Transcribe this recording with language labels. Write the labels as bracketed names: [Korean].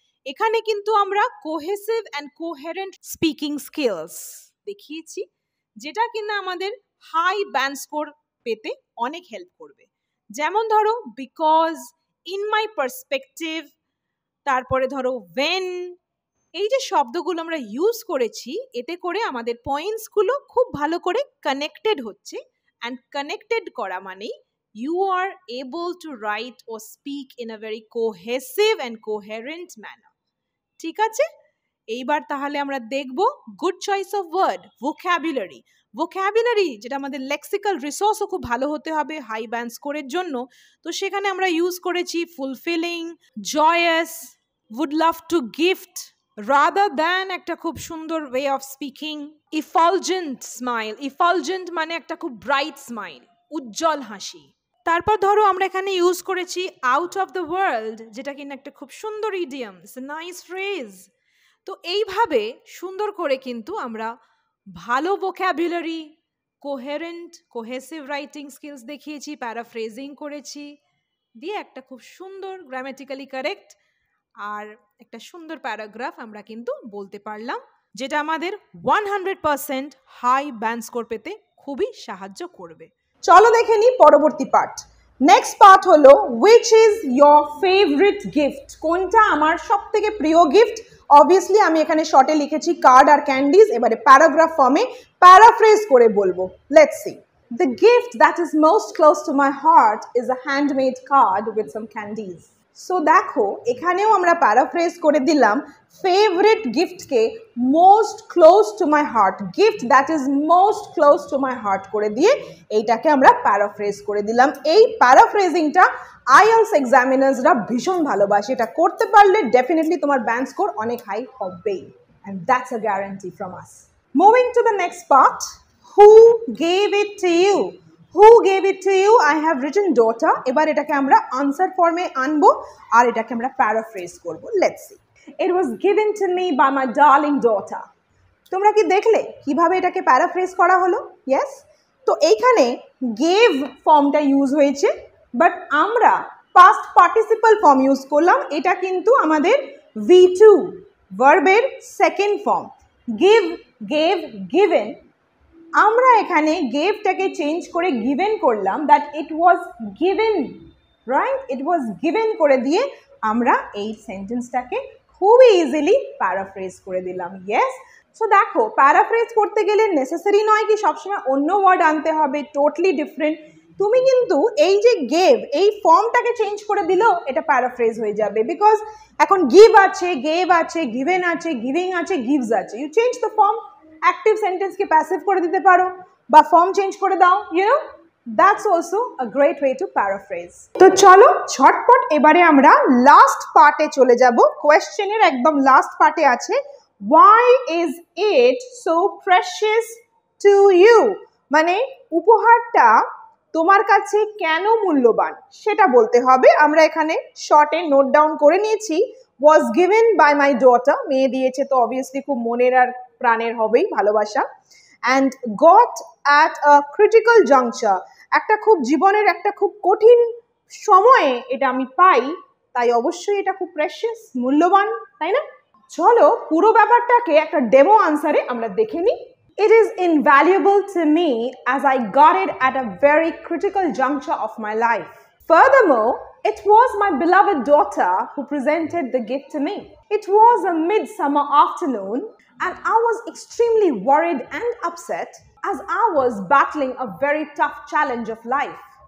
[Bangla] এখানে কিন্তু আমরা cohesive and coherent speaking skills দেখিয়েছি, যেটা কিনা আমাদের হাই ব্যান্ড স্কোর পেতে অনেক হেল্প করবে। যেমন ধরো বিকজ, ইন মাই পার্সপেক্টিভ, তারপরে ধরো ওয়েন, এই যে শব্দগুলো আমরা ইউজ করেছি, এতে করে আমাদের পয়েন্টসগুলো খুব ভালো করে কানেক্টেড হচ্ছে। অ্যান্ড কানেক্টেড করা মানেই [English] you are able to write or speak in a very cohesive and coherent manner. [Bangla] ঠিক আছে? এইবার তাহলে আমরা দেখব good choice of word, vocabulary. Vocabulary যেটা আমাদের লেক্সিক্যাল রিসোর্সও খুব ভালো হতে হবে হাই ব্যান্ড স্কোরের জন্য। তো সেখানে আমরা ইউজ করেছি fulfilling, জয়াস, [English] would love to gift, [Bangla] rather than একটা খুব সুন্দর ওয়ে অফ স্পিকিং, ইফালজেন্ট স্মাইল, ইফালজেন্ট মানে একটা খুব ব্রাইট স্মাইল, উজ্জ্বল হাসি। তারপর ধরো আমরা এখানে ইউজ করেছি আউট অফ দ্য ওয়ার্ল্ড, যেটা কিনা একটা খুব সুন্দর idiom, [English] It's a nice phrase. [Bangla] তো এইভাবে সুন্দর করে কিন্তু আমরা ভালো vocabulary, coherent cohesive writing skills দেখিয়েছি, প্যারাফ্রেজিং করেছি, দিয়ে একটা খুব সুন্দর গ্রামাটিক্যালি কারেক্ট আর একটা সুন্দর প্যারাগ্রাফ আমরা কিন্তু বলতে পারলাম, যেটা আমাদের 100% হাই ব্যান্ড স্কোর পেতে খুবই সাহায্য করবে। চলো দেখে নিই পরবর্তী পার্ট। নেক্সট পার্ট হলো [English] which is your favorite gift? [Bangla] কোনটা আমার সবথেকে প্রিয় গিফট? অবভিয়াসলি আমি এখানে শর্টে লিখেছি কার্ড আর ক্যান্ডিজ, এবারে প্যারাগ্রাফ ফর্মে প্যারাফ্রেজ করে বলবো। Let's see. [English] The gift that is most close to my heart is a handmade card with some candies. [Bangla] So দেখো এখানেও আমরা প্যারাফ্রেজ করে দিলাম favourite গিফটকে most close to my heart, gift that is most close to my heart করে দিয়ে এইটাকে আমরা paraphrase করে দিলাম। এই প্যারাফ্রেজিংটা আইএলটিএস এক্সামিনার্সরা ভীষণ ভালোবাসে, এটা করতে পারলে ডেফিনেটলি তোমার ব্যান্ড স্কোর অনেক হাই হবেই, [English] And that's a guarantee from us. Moving to the next part, who gave it to you? Who gave it to you? I have written daughter. [Bangla] এবার এটাকে আমরা আনসার ফর্মে আনবো আর এটাকে আমরা প্যারাফ্রেজ করব। [English] Let's see. It was given to me by my darling daughter. [Bangla] তোমরা কি দেখলে কিভাবে এটাকে প্যারাফ্রেজ করা হলো? Yes. তো এইখানে gave ফর্মটা ইউজ হয়েছে, বাট আমরা পাস্ট পার্টিসিপল ফর্ম ইউজ করলাম। এটা কিন্তু আমাদের V2 ভার্বের second form. give, gave, given। আমরা এখানে গেভটাকে চেঞ্জ করে গিভেন করলাম, [English] that it was given, [Bangla] right? It was given করে দিয়ে আমরা এই সেন্টেন্সটাকে খুবই ইজিলি প্যারাফ্রেজ করে দিলাম। ইয়েস। সো দেখো প্যারাফ্রেজ করতে গেলে নেসেসারি নয় কি সবসময় অন্য ওয়ার্ড আনতে হবে, টোটালি ডিফারেন্ট। তুমি কিন্তু এই যে গেভ এই ফর্মটাকে চেঞ্জ করে দিলেও এটা প্যারাফ্রেজ হয়ে যাবে, বিকজ এখন গিভ আছে, গেভ আছে, গিভেন আছে, গিভিং আছে, গিভস আছে। [English] you change the form, active সেন্টেন্সকে passive [Bangla] করে দিতে পারো বা [English] form change [Bangla] করে দাও, [English] You know, that's also a great way to paraphrase. [Bangla] তো চলো ঝটপট এবারে আমরা লাস্ট পার্টে চলে যাব। কোয়েশ্চেনের একদম লাস্ট পার্টে আছে [English] why is it so precious to you? [Bangla] মানে উপহারটা তোমার কাছে কেন মূল্যবান সেটা বলতে হবে। আমরা এখানে শর্টে নোট ডাউন করে নিয়েছি [English] was given by my daughter, [Bangla] মেয়ে দিয়েছে তো অবভিয়াসলি খুব মনের আর প্রাণের হবেই ভালোবাসা, [English] and got at a critical juncture, [Bangla] একটা খুব জীবনের একটা খুব কঠিন সময়ে এটা আমি পাই, তাই অবশ্যই এটা খুব প্রেশিয়াস, মূল্যবান, তাই না? চলো পুরো ব্যাপারটাকে একটা ডেমো আনসারে আমরা দেখে নিই। [English] It is invaluable to me as I got it at a very critical juncture of my life. Furthermore, it was my beloved daughter who presented the gift to me. It was a midsummer afternoon and I was extremely worried and upset as I was battling a very tough challenge of life.